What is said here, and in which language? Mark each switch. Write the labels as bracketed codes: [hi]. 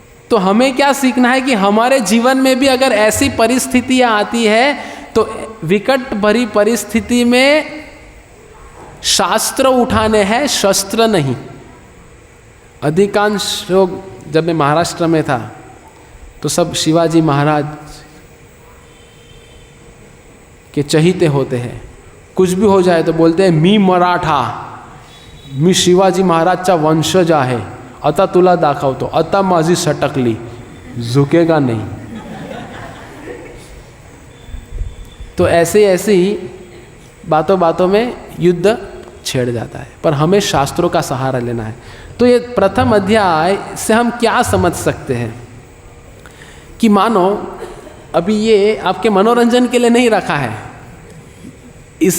[hi] तो हमें क्या सीखना है कि हमारे जीवन में भी अगर ऐसी परिस्थितियां आती है तो विकट भरी परिस्थिति में शास्त्र उठाने हैं, शस्त्र नहीं। अधिकांश लोग, जब मैं महाराष्ट्र में था तो सब शिवाजी महाराज के चहीते होते हैं। कुछ भी हो जाए तो बोलते हैं [mr] मी मराठा, मी शिवाजी महाराजचा वंशज आहे, आता तुला दाखवतो, आता माझी सटकली, [hi] झुकेगा नहीं। तो ऐसे ऐसे ही बातों बातों में युद्ध छेड़ जाता है। पर हमें शास्त्रों का सहारा लेना है। तो ये प्रथम अध्याय से हम क्या समझ सकते हैं कि मानो अभी ये आपके मनोरंजन के लिए नहीं रखा है।